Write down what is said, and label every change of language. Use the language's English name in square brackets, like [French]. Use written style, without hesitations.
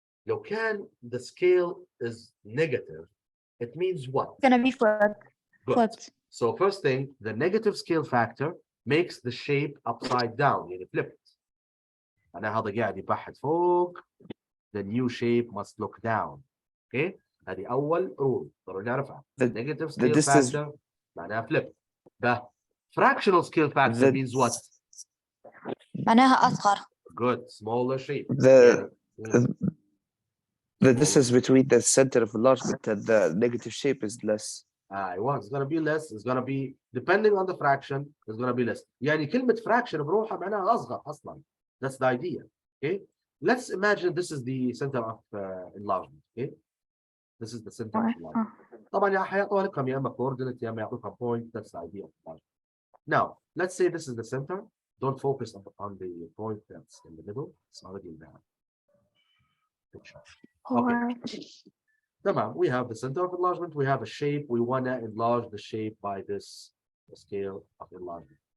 [Arabic] لو كان [English] the scale is negative, it means what? It's gonna be flipped. Good. Flipped. So first thing, the negative scale factor makes the shape upside down, [Arabic] يعني [English] flipped. [Arabic] أنا هذا قاعد يبحث فوق. [English] The new shape must look down. Okay? [Arabic] هذه أول rule ضروري نعرفها. [English] The- Negative the scale distance- factor [Arabic] معناها [English] flip. The fractional scale factor The- means what? [Arabic] معناها أصغر. [English] Good, smaller shape. The [Arabic] يعني- [English] the distance between the center of enlargement and the negative shape is less. it's gonna be less, it's gonna be depending on the fraction, it's gonna be less. [Arabic] يعني كلمة fraction بروحها معناها أصغر أصلا. [English] That's the idea. Okay. Let's imagine this is the center of enlargement. Okay. This is the center of enlargement. [Arabic] طبعا يا حيعطوها لكم يا إما coordinate يا إما يعطوكم point. [English] That's the idea of enlargement. Now let's say this is the center. Don't focus on the point that's in the middle. It's already in the picture. Okay. [Arabic] تمام. [English] We have the center of enlargement. We have a shape. We want to enlarge the shape by this scale of enlargement.